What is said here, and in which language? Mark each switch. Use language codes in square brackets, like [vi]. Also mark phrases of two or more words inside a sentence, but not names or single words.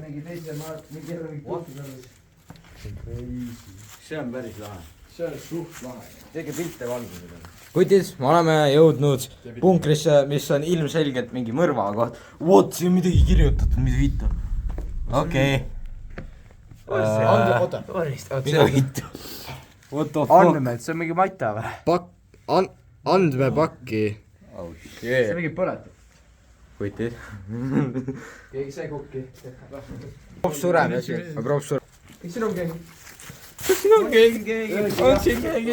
[et] See on päris lahe. See on suht lahe. Tege pilte valgusega. Kuidid, me oleme jõudnud punkrisse, mis on ilmselgelt mingi mõrva koht. What, siin on midagi kirjutatud, mida vitta. Okei. Oota. Mida vitta? [en] What the fuck? [et] Andmed, see on mingi mata või? Andmepakki. [en] Oh shit. [et] See mingi põletab. Kuidid. Keegi sai kukki. Props sureb asi. Props sureb. Kas siin on keegi? Kas siin on keegi? On siin keegi?